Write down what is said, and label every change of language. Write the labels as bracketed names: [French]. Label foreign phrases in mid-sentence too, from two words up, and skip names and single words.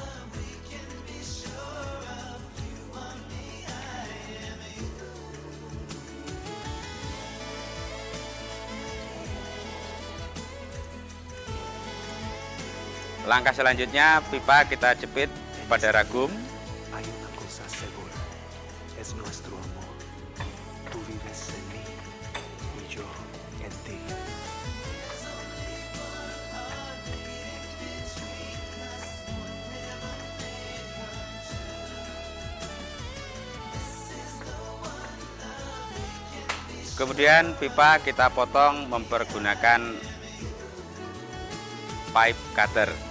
[Indonesian] Langkah selanjutnya pipa kita jepit pada ragum. [Spanish] Hay una cosa segura, es nuestro amor. Tú vives en mí y yo en ti. [Indonesian] Kemudian pipa kita potong mempergunakan [English] pipe cutter.